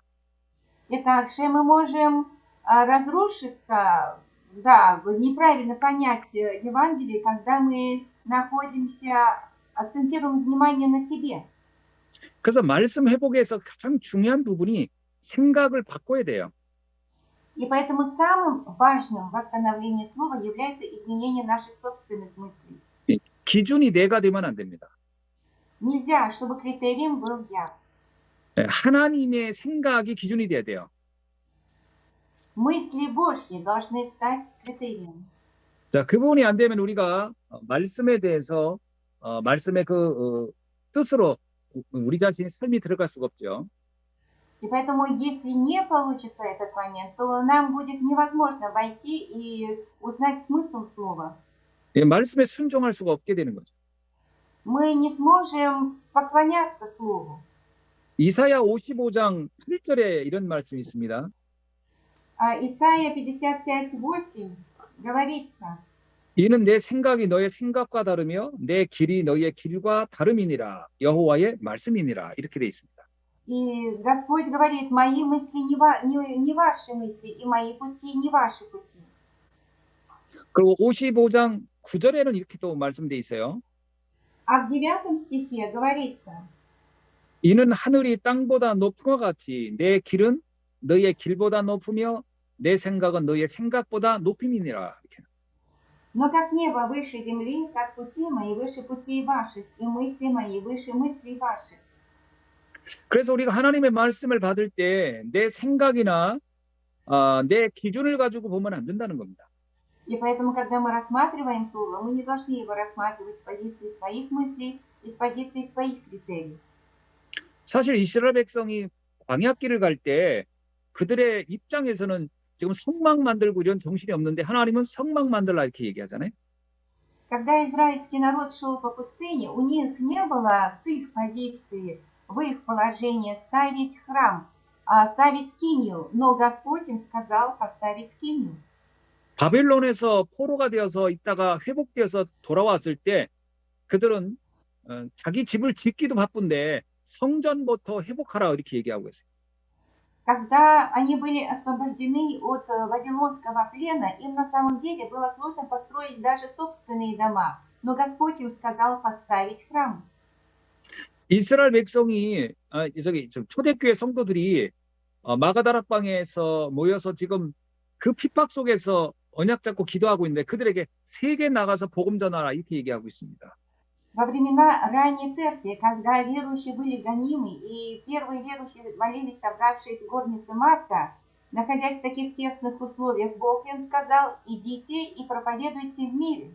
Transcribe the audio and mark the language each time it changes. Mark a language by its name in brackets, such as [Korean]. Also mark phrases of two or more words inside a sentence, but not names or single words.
[Russian] И также мы можем разрушиться, да, неправильно понять Евангелие, когда мы находимся, акцентируем внимание на себе. [Korean] 그래서 말씀 회복에서 가장 중요한 부분이 생각을 바꿔야 돼요. [Russian] И поэтому самым важным в восстановлении слова является изменение наших собственных мыслей. [Korean] 기준이 내가 되면 안 됩니다. [Russian] Нельзя, чтобы критерием был я. [Korean] 하나님의 생각이 기준이 돼야 돼요. [Russian] Мысли Божьи должны стать критерием. [Korean] 자, 그 부분이 안 되면 우리가 말씀에 대해서 말씀의 뜻으로 우리 자신의 삶이 들어갈 수가 없죠. [Russian] И поэтому, если не получится этот момент, то нам будет невозможно войти и узнать смысл слова. [Korean] 말씀에 순종할 수가 없게 되는 거죠. [Russian] Мы не сможем поклоняться слову. [Korean] 이사야 55장 8절에 이런 말씀이 있습니다. [Russian] Исайя 55:8 говорится: [Korean] 이는 내 생각이 너의 생각과 다르며 내 길이 너의 길과 다름이니라. 여호와의 말씀이니라. 이렇게 돼 있습니다. [Russian] И Господь говорит: мои мысли не ваши мысли, и мои пути не ваши пути. [Korean] 그리고 55장 9절에는 이렇게 또 말씀돼 있어요. [Russian] А в 9 стихе говорится: [Korean] 이는 하늘이 땅보다 높은 것 같이 내 길은 너의 길보다 높으며 내 생각은 너의 생각보다 높임이니라. 이렇게. [Russian] но как небо выше земли, так пути мои выше путей ваших, и мысли мои выше мыслей ваших. [Korean] 그래서 우리가 하나님의 말씀을 받을 때 내 생각이나 내 기준을 가지고 보면 안 된다는 겁니다. [Russian] И поэтому, когда мы рассматриваем слово, мы не должны его рассматривать с позиции своих мыслей и с позиции своих критерий. [Korean] 사실 이스라엘 백성이 광야길을 갈 때 그들의 입장에서는 지금 성막 만들고 이런 정신이 없는데 하나님은 성막 만들라 이렇게 얘기하잖아요. [Russian] Когда израильский народ шел по пустыне, у них не было с их позиции, в их положении ставить храм, ставить скинию, но Господь им сказал поставить скинию. [Korean] 바벨론에서 포로가 되어서 있다가 회복되어서 돌아왔을 때 그들은 자기 집을 짓기도 바쁜데 성전부터 회복하라 이렇게 얘기하고 있어요. [Russian] Когда они были освобождены от вавилонского плена, им на самом деле было сложно построить даже собственные дома, но Господь им сказал поставить храм. [Korean] 이스라엘 백성이 초대교회 성도들이 마가다락방에서 모여서 지금 그 핍박 속에서 언약 잡고 기도하고 있는데 그들에게 세계 나가서 복음 전하라 이렇게 얘기하고 있습니다. [Russian] Во времена ранней церкви, когда верующие были гонимы, и первые верующие молились, собравшись в горнице Марка, находясь в таких тесных условиях, Бог им сказал: идите и проповедуйте в мире.